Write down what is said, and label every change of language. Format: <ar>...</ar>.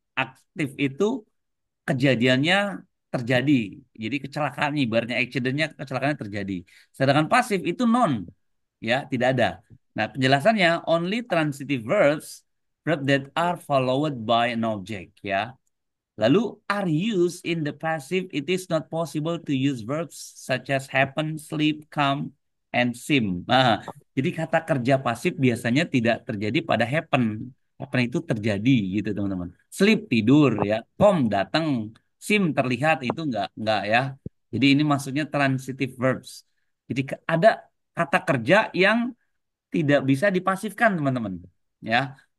<id>Aktif itu kejadiannya terjadi. Jadi kecelakaan ibaratnya accidentnya kecelakaannya terjadi. Sedangkan pasif itu non, ya tidak ada. Nah penjelasannya</id> <en>only transitive verbs verb that are followed by an object ya. Lalu are used in the passive, it is not possible to use verbs such as happen, sleep, come, and seem.</en> <id>Nah, jadi kata kerja pasif biasanya tidak terjadi pada happen. Happen itu terjadi gitu teman-teman. Sleep tidur ya, come datang, seem terlihat itu enggak ya. Jadi ini maksudnya transitive verbs. Jadi ada kata kerja yang tidak bisa dipasifkan teman-teman ya.</id>